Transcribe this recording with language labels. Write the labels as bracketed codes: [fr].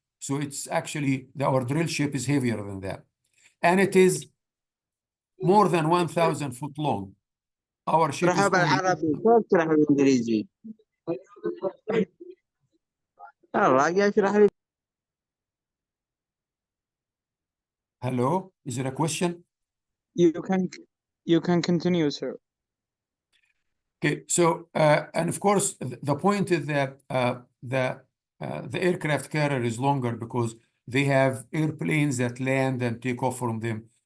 [en] So it's actually, our drill ship is heavier than that. And it is more than 1,000 foot long. Our ship is [ar] بالعربي كيف تشرح بالانجليزي؟ الراجل يشرح لي. [en] Hello, is there a question? You can continue, sir. Okay, so and of course the point is that the aircraft carrier is longer because they have airplanes that land and take off from them.